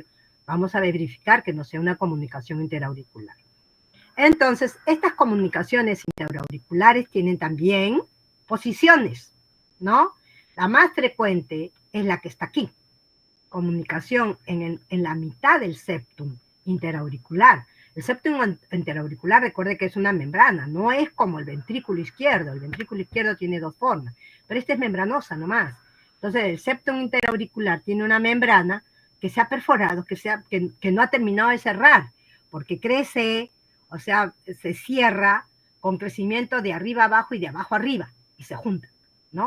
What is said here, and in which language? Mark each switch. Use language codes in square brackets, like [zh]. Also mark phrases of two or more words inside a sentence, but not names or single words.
[es] Vamos a verificar que no sea una comunicación interauricular. Entonces, estas comunicaciones interauriculares tienen también posiciones, ¿no? La más frecuente es la que está aquí. Comunicación en la mitad del septum interauricular. El septum interauricular, recuerde que es una membrana, no es como el ventrículo izquierdo. El ventrículo izquierdo tiene dos formas, pero esta es membranosa nomás. Entonces, el septum interauricular tiene una membrana que se ha perforado, que no ha terminado de cerrar, porque crece, o sea, se cierra con crecimiento de arriba abajo y de abajo arriba, y se junta, ¿no?